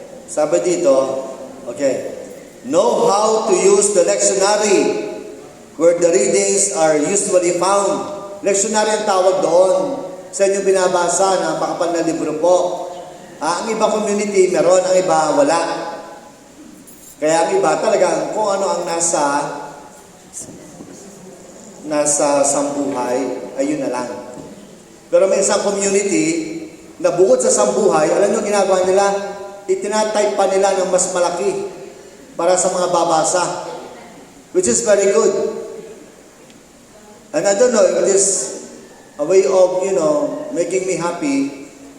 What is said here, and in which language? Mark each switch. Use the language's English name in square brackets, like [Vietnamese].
[Filipino] Sabi dito, [English] okay, know how to use the lectionary where the readings are usually found. [Filipino] Lectionary ang tawag doon. Sa inyong binabasa na makapal na libro po. Ang iba community meron, ang iba wala. Kaya ang iba talagang kung ano ang nasa sambuhay, ayun na lang. Pero may isang community na bukod sa sambuhay, alam nyo ginagawa nila? Itinatype pa nila ng mas malaki para sa mga babasa. [English] Which is very good. And I don't know if it is a way of, making me happy.